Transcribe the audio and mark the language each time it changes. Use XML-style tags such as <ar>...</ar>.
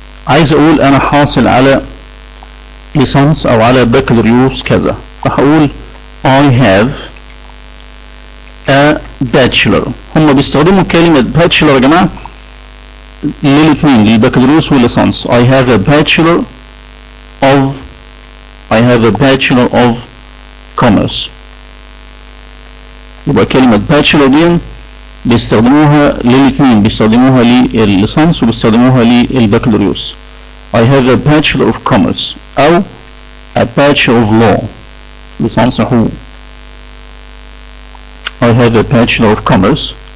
<ar>عايز اقول انا حاصل على ليسانس او على بكالوريوس كذا، فهقول</ar> <en>I have a bachelor.</en> <ar>هم بيستخدموا كلمة bachelor يا جماعة للاثنين، للبكالوريوس والليسانس.</ar> <en>I have a bachelor have a bachelor of commerce.</en> <ar>يبقى كلمة bachelor دي بيستخدموها للاثنين، بيستخدموها للليسانس وبيستخدموها للبكالوريوس.</ar> <en>I have a bachelor of commerce</en> <ar>أو</ar> <en>a bachelor of law،</en> <ar>ليسانس حقوق.</ar> <en>I have a bachelor of commerce.</en>